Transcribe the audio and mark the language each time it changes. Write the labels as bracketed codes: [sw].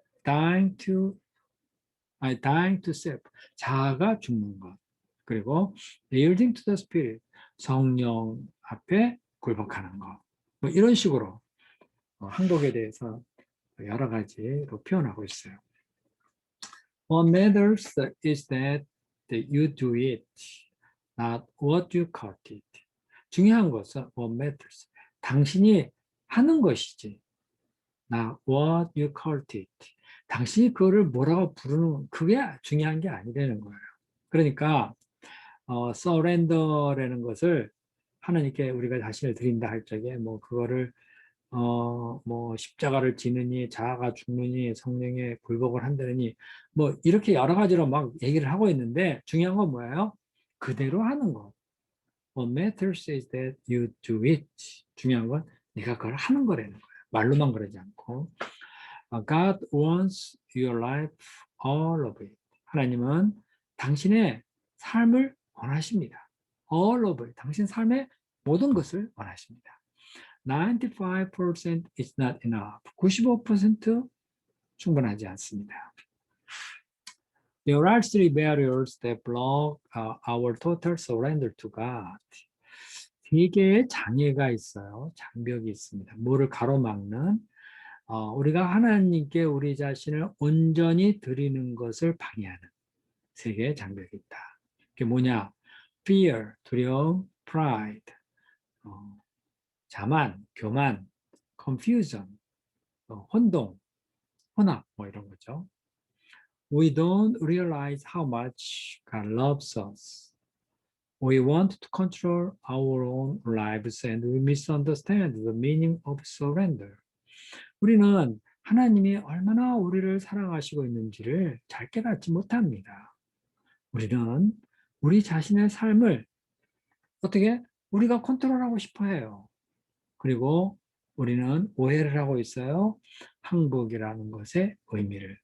[en] Dying to self, [ko] 자아가 죽는 것. 그리고 [en] yielding to the Spirit, [ko] 성령 앞에 굴복하는 것. 뭐 이런 식으로 항복에 대해서 여러 가지로 표현하고 있어요. [en] What matters is that you do it, not what you call it. [ko] 중요한 것은 [en] what matters, [ko] 당신이 하는 것이지, [en] not what you call it. [ko] 당신이 그거를 뭐라고 부르는, 그게 중요한 게 아니라는 거예요. 그러니까 surrender라는 것을 하나님께 우리가 자신을 드린다 할 적에 뭐 그거를 뭐 십자가를 지느니 자아가 죽느니 성령에 굴복을 한다느니 뭐 이렇게 여러 가지로 막 얘기를 하고 있는데 중요한 건 뭐예요? 그대로 하는 거. [en] What matters is that you do it. [ko] 중요한 건 네가 그걸 하는 거라는 거예요. 말로만 그러지 않고. [en] God wants your life, all of it. [ko] 하나님은 당신의 삶을 원하십니다. [en] All of it. [ko] 당신 삶의 모든 것을 원하십니다. [en] 95% is not enough. [ko] 95% 충분하지 않습니다. [en] There are three barriers that block our total surrender to God. [ko] 세 개의 장애가 있어요. 장벽이 있습니다. 뭐를 가로막는 우리가 하나님께 우리 자신을 온전히 드리는 것을 방해하는 세 개의 장벽이 있다. 그게 뭐냐? Fear, 두려움, pride, 자만, 교만, confusion, 혼동, 혼합, 뭐 이런 거죠. [en] We don't realize how much God loves us. We want to control our own lives and we misunderstand the meaning of surrender. [ko] 우리는 하나님이 얼마나 우리를 사랑하시고 있는지를 잘 깨닫지 못합니다. 우리는 우리 자신의 삶을 어떻게 우리가 컨트롤하고 싶어 해요. 그리고 우리는 오해를 하고 있어요. 항복이라는 것의 의미를.